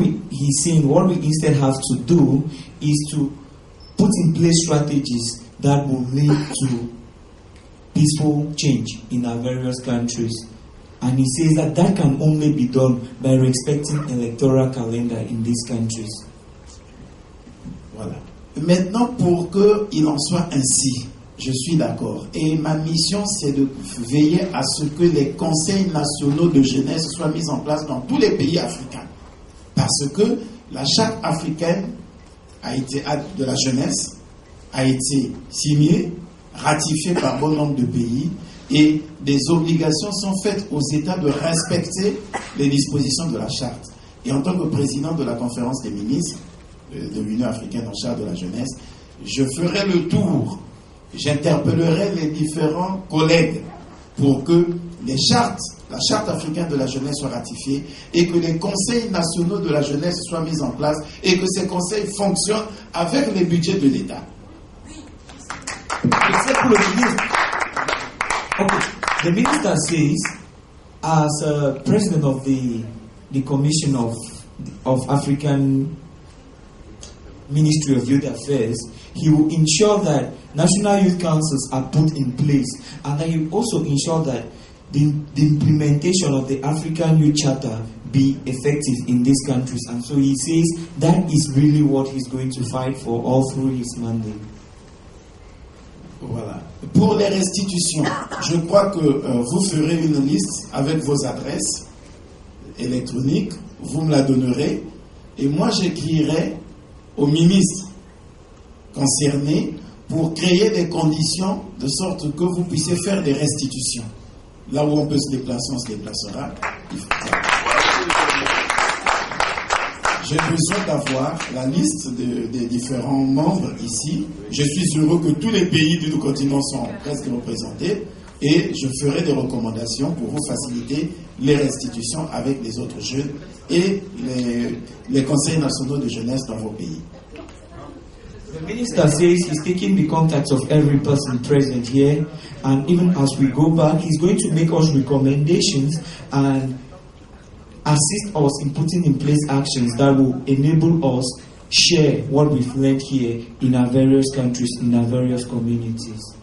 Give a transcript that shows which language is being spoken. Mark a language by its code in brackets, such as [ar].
[en] He's saying what we instead have to do is to put in place strategies that will lead to peaceful change in our various countries. And he says that can only be done by respecting electoral calendar in these countries. [fr] Voilà. Maintenant, pour qu'il en soit ainsi, je suis d'accord. Et ma mission, c'est de veiller à ce que les conseils nationaux de jeunesse soient mis en place dans tous les pays africains. Parce que la charte africaine de la jeunesse a été signée, ratifiée par bon nombre de pays, et des obligations sont faites aux États de respecter les dispositions de la charte. Et en tant que président de la conférence des ministres de l'Union africaine en charge de la jeunesse, je ferai le tour, j'interpellerai les différents collègues pour que la charte africaine de la jeunesse soit ratifiée et que les conseils nationaux de la jeunesse soient mis en place et que ces conseils fonctionnent avec les budgets de l'État. [en] Except for the minister. Okay. The minister says, as president of the Commission of African Ministry of Youth Affairs, he will ensure that national youth councils are put in place, and that he will also ensure that the implementation of the African Youth Charter be effective in these countries. And so he says that is really what he's going to fight for all through his mandate. [fr] Voilà. Pour les restitutions, je crois que vous ferez une liste avec vos adresses électroniques, vous me la donnerez, et moi j'écrirai au ministre concerné pour créer des conditions de sorte que vous puissiez faire des restitutions. Là où on peut se déplacer, on se déplacera. J'ai besoin d'avoir la liste des différents membres ici. Je suis heureux que tous les pays du continent sont presque représentés et je ferai des recommandations pour vous faciliter les restitutions avec les autres jeunes et les conseils nationaux de jeunesse dans vos pays. [en] The minister says he's taking the contacts of every person present here, and even as we go back, he's going to make us recommendations and assist us in putting in place actions that will enable us share what we've learned here in our various countries, in our various communities.